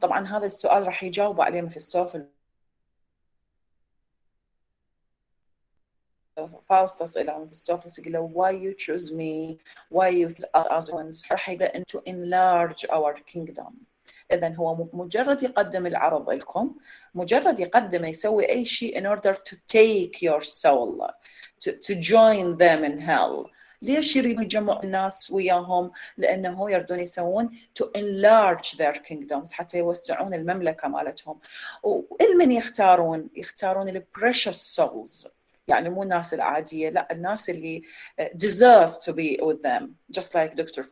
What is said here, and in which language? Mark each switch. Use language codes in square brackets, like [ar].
[ar] طبعا هذا السؤال راح يجاوب عليه ميفيستوفيلس. [en] Faustus [ar] إلى ميفيستوفيلس يقول له [en] why you choose me, why you choose us as ones. [ar] راح يقول [en] to enlarge our kingdom. [ar] إذن هو مجرد يقدم العرض لكم، مجرد يقدم يسوي أي شيء [en] in order to take your soul, to join them in hell. [ar] ليش يريدون يجمعوا الناس وياهم؟ لأنه يردون يسوون [en] to enlarge their kingdoms [ar] حتى يوسعون المملكة مالتهم. والمن يختارون ال [en] precious souls، [ar] يعني مو الناس العادية، لا الناس اللي [en] deserve to be with them just like Dr.